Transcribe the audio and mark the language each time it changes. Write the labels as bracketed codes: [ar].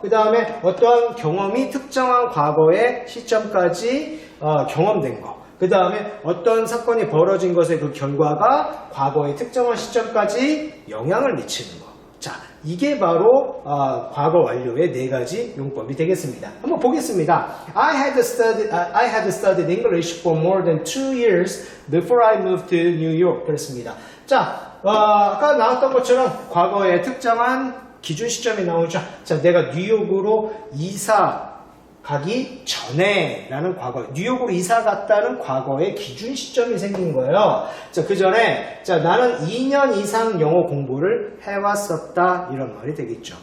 [ko] 그 다음에 어떠한 경험이 특정한 과거의 시점까지 경험된 거. 그 다음에 어떤 사건이 벌어진 것의 그 결과가 과거의 특정한 시점까지 영향을 미치는 거. 자, 이게 바로 과거 완료의 4가지 용법이 되겠습니다. 한번 보겠습니다. [en] I had studied English for more than 2 years before I moved to New York. [ko] 그렇습니다. 자, 아까 나왔던 것처럼 과거의 특정한 기준 시점이 나오죠. 자, 내가 뉴욕으로 이사 가기 전에 라는 과거, 뉴욕으로 이사 갔다는 과거의 기준 시점이 생긴 거예요. 자, 그 전에, 자, 나는 2년 이상 영어 공부를 해왔었다. 이런 말이 되겠죠.